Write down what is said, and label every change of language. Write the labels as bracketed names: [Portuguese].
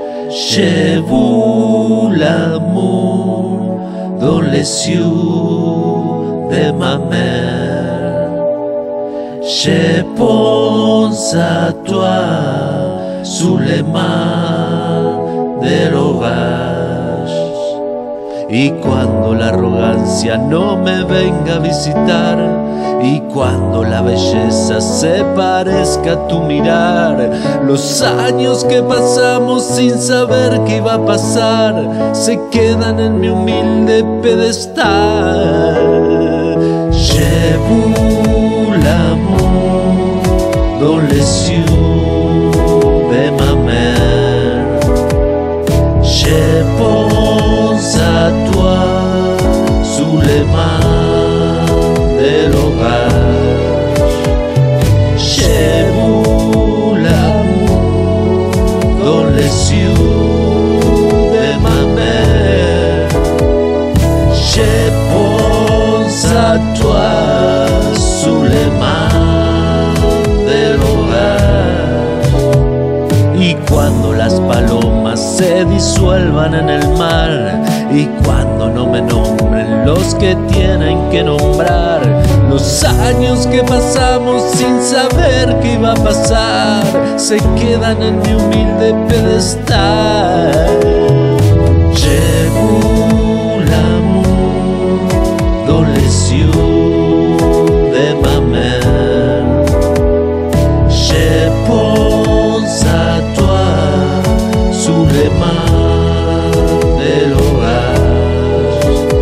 [French] Chez vous l'amour dans les yeux de ma mère. Je pense à toi sous les mains de l'orage. [Spanish] Y cuando la arrogancia no me venga a visitar, y cuando la belleza se parezca a tu mirar, los años que pasamos sin saber qué iba a pasar se quedan en mi humilde pedestal. [French] Je vous l'amour dans les yeux de ma mère. Je pense à toi sous les mains de l'orage. Chez vous l'amour dans les yeux de ma mère. Je pense à toi sous les mains de l'orage. [Spanish] Y cuando las palomas se disuelvan en el mar, y cuando no me nombren los que tienen que nombrar, los años que pasamos sin saber qué iba a pasar se quedan en mi humilde pedestal. [French] Je vous l'amour dans les yeux de ma mère. Je pense à toi sous les mains de l'orage.